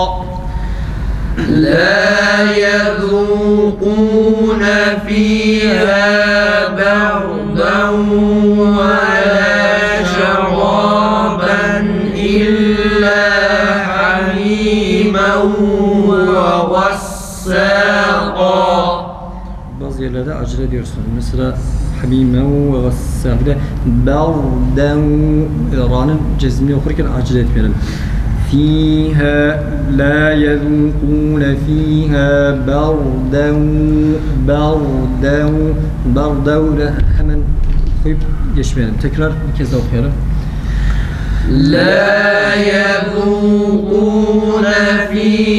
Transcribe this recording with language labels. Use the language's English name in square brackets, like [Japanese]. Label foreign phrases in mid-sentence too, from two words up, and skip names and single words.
[Arabic] لا يذوقون فيها بردا ولا شرابا إلا حميما وغساقا. [Turkish] Bazı yerlerde acele ediyorsunuz. Mesela [Arabic] حميما وغساقا. [Turkish] Bir de berden ra'nın cezmini okurken acele etmeyelim. [Arabic] فيها لا يذوقون فيها بردا بردا [Turkish] hemen koyup geçmeyelim. Tekrar bir kez daha okuyalım. [Arabic] لا يذوقون فيها